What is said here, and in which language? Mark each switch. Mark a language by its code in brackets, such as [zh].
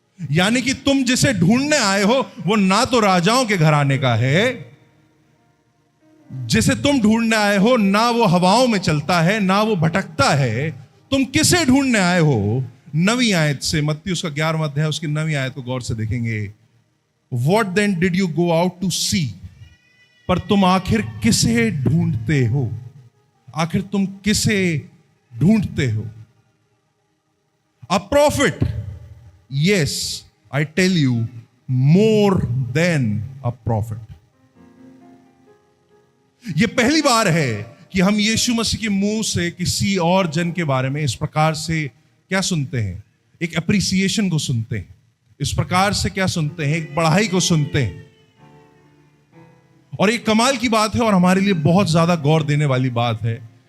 [hi] यानी कि तुम जिसे ढूंढने आए हो वो ना तो राजाओं के घराने का है, जिसे तुम ढूंढने आए हो ना वो हवाओं में चलता है, ना वो भटकता है। तुम किसे ढूंढने आए हो? 9वीं आयत से, मत्ती उसका 11वां अध्याय उसकी 9वीं आयत को गौर से देखेंगे। [en] What then did you go out to see? [hi] पर तुम आखिर किसे ढूंढते हो? आखिर तुम किसे ढूंढते हो? [en] A prophet, yes, I tell you, more than a prophet. [hi] यह पहली बार है कि हम यीशु मसीह के मुंह से किसी और जन के बारे में इस प्रकार से क्या सुनते हैं? एक एप्रिसिएशन को सुनते हैं। इस प्रकार से क्या सुनते हैं? एक बढ़ाई को सुनते हैं। और एक कमाल की बात है और हमारे लिए बहुत ज्यादा गौर देने वाली बात है।